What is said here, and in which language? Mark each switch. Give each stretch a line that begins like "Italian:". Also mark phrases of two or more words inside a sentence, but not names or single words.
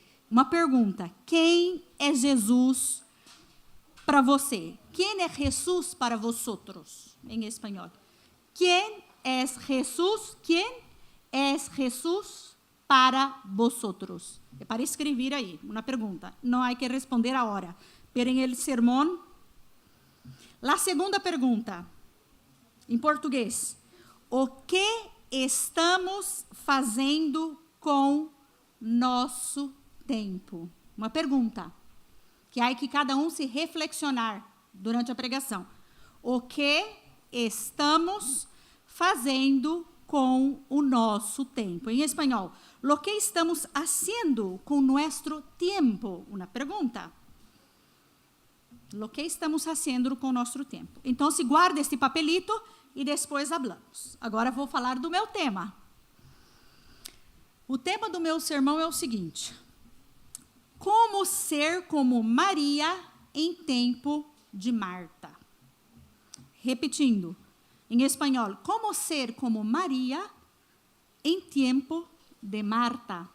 Portuguese: Uma pergunta, quem é Jesus para você? Quem é Jesus para vosotros? Em espanhol. Quem é Jesus? Quem é Jesus para vosotros? É para escrever aí, uma pergunta. Não há que responder agora.
Spanish: Pero en el sermón. La segunda
Portuguese: pergunta, em português. O que estamos fazendo com nosso tempo? Uma pergunta. Que há que cada um se reflexionar durante a pregação. O que estamos fazendo com o nosso tempo? Em espanhol,
Spanish: lo que estamos haciendo con nuestro tiempo?
Portuguese: Uma pergunta.
Spanish: Lo que estamos haciendo con nuestro tiempo?
Portuguese: Então, se guarda este papelito e depois hablamos. Agora vou falar do meu tema. O tema do meu sermão é o seguinte: como ser como Maria em tempo de Marta. Repetindo, em espanhol, como ser como Maria em tempo de Marta.